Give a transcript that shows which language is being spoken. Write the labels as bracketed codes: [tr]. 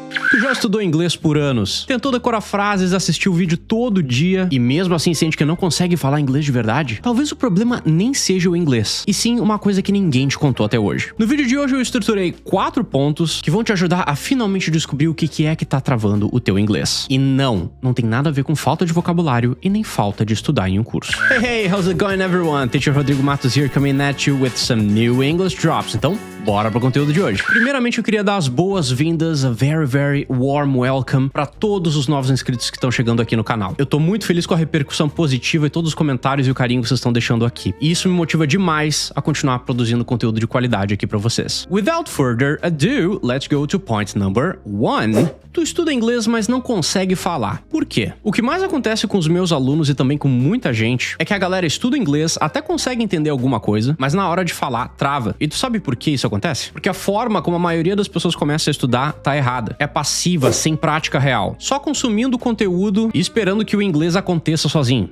[pt] Tu já estudou inglês por anos, tentou decorar frases, assistiu o vídeo todo dia e mesmo assim sente que não consegue falar inglês de verdade? Talvez o problema nem seja o inglês, e sim uma coisa que ninguém te contou até hoje. No vídeo de hoje eu estruturei 4 pontos que vão te ajudar a finalmente descobrir o que é que tá travando o teu inglês. E não tem nada a ver com falta de vocabulário e nem falta de estudar em um curso. [en] Hey, how's it going everyone? Teacher Rodrigo Matos here coming at you with some new English drops. [pt] Então, bora pro conteúdo de hoje. Primeiramente eu queria dar as boas-vindas, [en] a very warm welcome [pt] para todos os novos inscritos que estão chegando aqui no canal. Eu tô muito feliz com a repercussão positiva e todos os comentários e o carinho que vocês estão deixando aqui. E isso me motiva demais a continuar produzindo conteúdo de qualidade aqui para vocês. [en] Without further ado, let's go to point number 1. [pt] Tu estuda inglês, mas não consegue falar. Por quê? O que mais acontece com os meus alunos e também com muita gente é que a galera estuda inglês, até consegue entender alguma coisa, mas na hora de falar, trava. E tu sabe por que isso acontece? Porque a forma como a maioria das pessoas começa a estudar tá errada. É passiva, sem prática real. Só consumindo conteúdo e esperando que o inglês aconteça sozinho.